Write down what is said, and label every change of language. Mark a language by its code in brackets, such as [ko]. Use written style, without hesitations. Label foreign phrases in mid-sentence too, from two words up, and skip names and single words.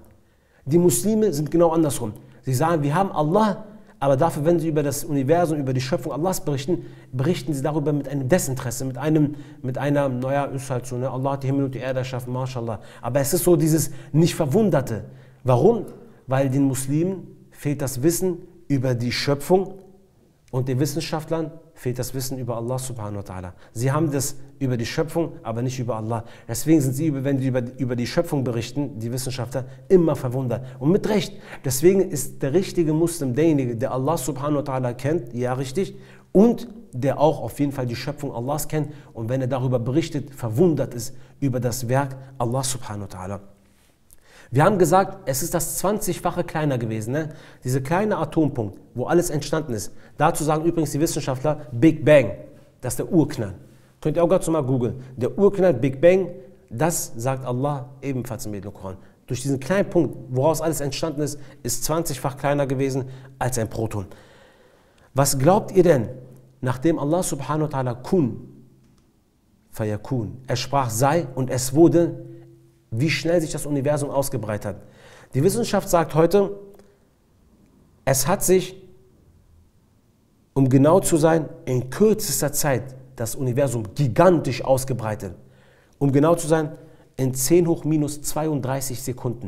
[de] Die Muslime sind genau andersrum. Sie sagen, wir haben Allah, aber dafür, wenn sie über das Universum, über die Schöpfung Allahs berichten, berichten sie darüber mit einem Desinteresse, mit einer, naja, ist halt so, ne? Allah hat die Himmel und die Erde erschaffen, mashallah. Aber es ist so dieses Nicht-Verwunderte. Warum? Weil den Muslimen fehlt das Wissen über die Schöpfung und den Wissenschaftlern fehlt das Wissen über Allah [ar] سبحانه وتعالى. [de] Sie haben das über die Schöpfung, aber nicht über Allah. Deswegen sind sie, wenn sie über die Schöpfung berichten, die Wissenschaftler, immer verwundert. Und mit Recht. Deswegen ist der richtige Muslim derjenige, der Allah [ar] سبحانه وتعالى [de] kennt, ja richtig, und der auch auf jeden Fall die Schöpfung Allahs kennt. Und wenn er darüber berichtet, verwundert ist über das Werk Allah [ar] سبحانه وتعالى. [de] Wir haben gesagt, es ist das 20-fache kleiner gewesen, ne? Dieser kleine Atompunkt, wo alles entstanden ist. Dazu sagen übrigens die Wissenschaftler [en] Big Bang, [de] das ist der Urknall. Könnt ihr auch gerade mal googeln. Der Urknall, [en] Big Bang, [de] das sagt Allah ebenfalls im edlen Koran. Durch diesen kleinen Punkt, woraus alles entstanden ist, ist 20-fach kleiner gewesen als ein Proton. Was glaubt ihr denn, nachdem Allah [ar] سبحانه وتعالى كن فيكون, [de] er sprach sei und es wurde, wie schnell sich das Universum ausgebreitet hat. Die Wissenschaft sagt heute, es hat sich, um genau zu sein, in kürzester Zeit das Universum gigantisch ausgebreitet. Um genau zu sein, in 10 hoch minus 32 Sekunden.